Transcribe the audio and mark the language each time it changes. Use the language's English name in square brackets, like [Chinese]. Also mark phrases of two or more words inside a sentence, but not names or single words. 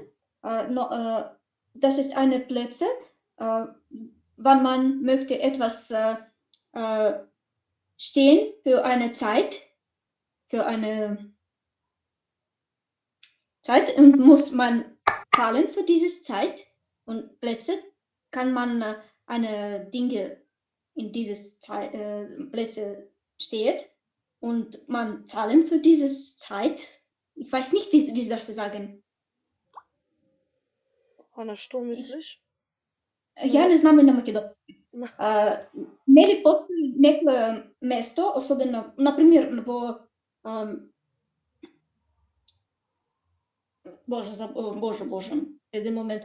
[German] Das ist eine Plätze, wann man möchte etwas stehen für eine Zeit, und muss man zahlen für diese Zeit und Plätze kann man eine Dinge in dieses Plätze steht und man zahlen für dieses Zeit. Ich weiß nicht, wie soll ich sagen. [Macedonian] Она што мислиш? Ја не знам и на македонски. Нели постои некое место, особено, например, во Боже, еден момент.